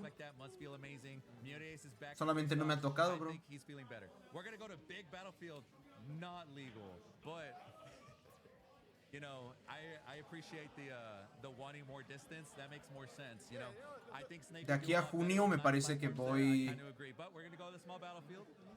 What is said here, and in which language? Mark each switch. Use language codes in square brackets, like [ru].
[en] like that must feel amazing. Mutes is back. [es] Solamente no me ha tocado, bro. [en] I think he's feeling better. We're gonna go to big battlefield, not legal, but you know, I appreciate the wanting more distance. That makes more sense. You know, I think Snake. [es] De aquí a junio me parece que voy [en] I do agree, but we're gonna go to the small battlefield.